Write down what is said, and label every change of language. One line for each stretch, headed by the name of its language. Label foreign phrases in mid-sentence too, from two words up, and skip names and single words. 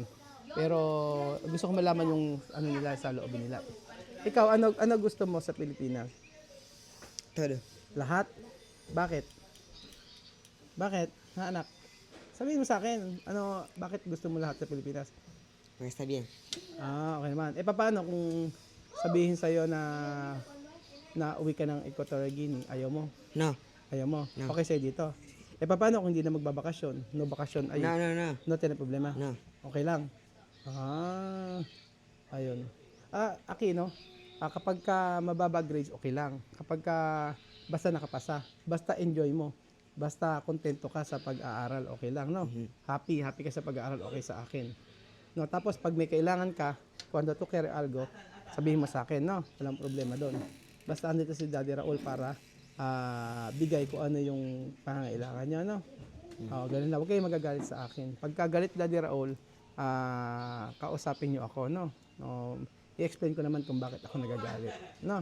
Filipino: Pero gusto ko malaman yung nila sa loob nila. Ikaw, ano gusto mo sa Pilipinas?
Spanish: Todo.
Filipino: Lahat? Bakit? Bakit? Ha, anak? Sabihin mo sa akin, bakit gusto mo lahat sa Pilipinas?
Spanish: Porque está bien.
Filipino: Okay naman. Paano kung sabihin sa'yo na uwi ka ng Equatorial Guinea, ayaw mo?
Spanish: No.
Filipino: Ayaw mo?
Spanish: No.
Filipino: Okay sa'yo dito. Paano kung hindi na magbabakasyon? No bakasyon, ay,
Spanish: No.
Filipino: no tayong problema?
Spanish: No.
Filipino: Okay lang. Ayun. Aki, no? Kapag ka mababa grades, okay lang. Kapag ka basta nakapasa, basta enjoy mo, basta kontento ka sa pag-aaral, okay lang, no? Happy ka sa pag-aaral, okay sa akin. No, tapos pag may kailangan ka,
Spanish: cuando tú quieres algo,
Filipino: sabihin mo sa akin, no? Walang problema doon. Basta andito si Daddy Raul para bigay ko ano yung pangangailangan niya, no? Ganun lang. Huwag kayong magagalit sa akin. Pagka galit Daddy Raul, kausapin niyo ako, no? I-explain ko naman kung bakit ako nagagalit, no?